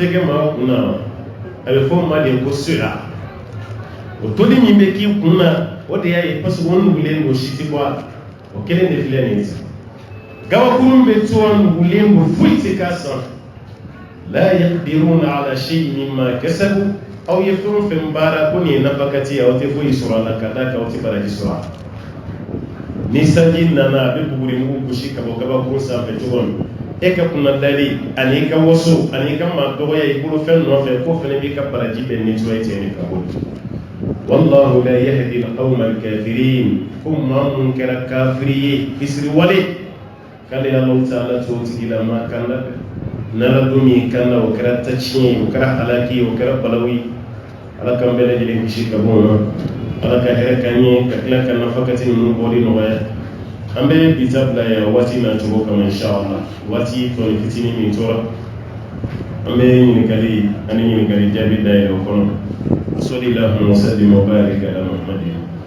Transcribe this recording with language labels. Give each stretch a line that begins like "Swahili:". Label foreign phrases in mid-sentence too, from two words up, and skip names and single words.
Bambara: tɛ kɛ maa kun na a bɛ fɔ maa de ko sira o toli min bɛ k'i kun na o de y'a ye
French: parce que
Bambara: o nugulen don si tɛ bɔ a la o kelen de filɛ nin ye gabakurun bɛ to a nugulen don foyi tɛ k'a sanfɛ la
Arabic: يقدرون على شيء مما كسبوا
Bambara: aw ye fɛn o fɛn baara ko nin ye nafakati ye aw tɛ foyi sɔrɔ a la ka d'a kan aw tɛ baraji sɔrɔ a la ni sanji nana a bɛ buguri mugu gosi ka bɔ gabakurun sanfɛ cogo min e ka kunna dali ani i ka waso ani i ka maa dɔgɔya i bolo fɛn nɔfɛ ko fɛnɛ b'i ka baraji bɛɛ nettoyer ten de ka bɔ
Arabic: والله لا يهدي القوم الكافرين
Bambara: ko maa mun kɛra kafiri ye fisiri wale k'ale Alahu Taala t'o tigilama kan na n'ala don min kan na o kɛra taciyɛn ye o kɛra halaki ye o kɛra balawu ye ala k'an bɛɛ lajɛlen kisi ka bɔ o ma ala ka hɛrɛ k'an ye ka tila ka nafakati ninnu bɔli nɔgɔya an bɛ bi ta bila yan waati na cogo kama inshallah waati tɔni fitinin min tora an bɛ ɲininkali ani ɲininkali jaabi dayɛlɛ o kɔnɔ
Arabic: صلى الله وسلم وبارك على محمد